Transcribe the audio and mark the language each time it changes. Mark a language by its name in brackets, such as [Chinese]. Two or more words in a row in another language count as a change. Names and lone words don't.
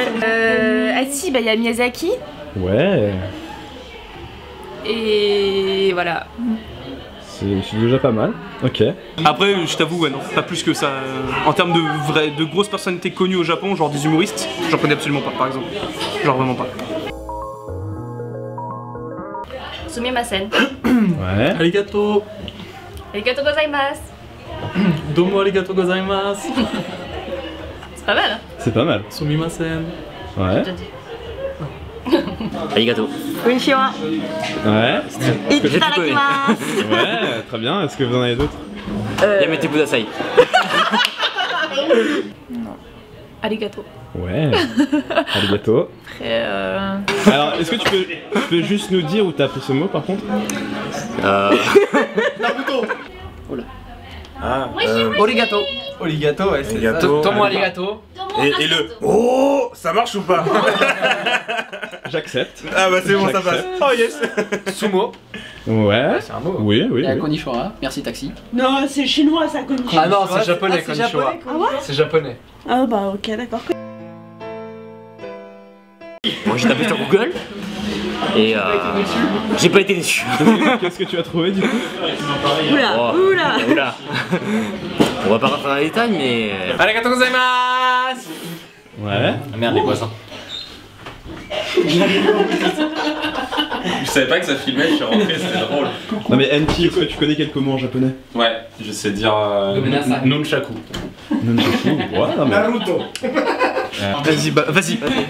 [French] Ah si, bah il y a Miyazaki. Ouais. Et voilà. C'est déjà pas mal. Ok. Après je t'avoue, ouais non, pas plus que ça. En termes de grosses personnalités connues au Japon, genre des humoristes, j'en connais absolument pas par exemple. Genre vraiment pas. Sumimasen. Ouais. Arigato. [Japanese] ありがとうございます. どうもありがとうございます. [French] C'est pas mal, hein? C'est pas mal. Sumimasen. Ouais. Arigato. Konnichiwa. Ouais. Itadakimasu. Ouais, très bien. Est-ce que vous en avez d'autres? [Japanese] やめてください. [French] Arigato. Ouais. Arigato. Alors, est-ce que tu peux juste nous dire où t'as appris ce mot par contre? Origato. Oligato, ouais, c'est Arigato. [Japanese] どうもありがとう. [French] Et le oh, ça marche ou pas? J'accepte. Ah bah c'est bon, ça passe. J'accepte. [English] Oh yes. [French] Sumo. Ouais. C'est un mot. Oui, oui. Il y a oui. Konnichiwa. Merci taxi. Non, c'est chinois ça, Konnichiwa. Ah non, c'est japonais Konnichiwa. Ah ouais? C'est japonais. Ah bah ok, d'accord. Moi j'ai tapé sur Google et j'ai pas été déçu. Qu'est-ce que tu as trouvé du coup? Oula, Oh. oula. Oula. On va pas rentrer dans les détails mais... [Japanese] ありがとうございます. [French] Ouais. Ah merde, les voisins. Je savais pas que ça filmait, je suis rentré, c'était drôle. Non mais NT, est-ce que tu connais quelques mots en japonais? Ouais, je sais dire nunchaku. Nunchaku. Ouais, non mais... Naruto. Vas-y, bah, vas-y.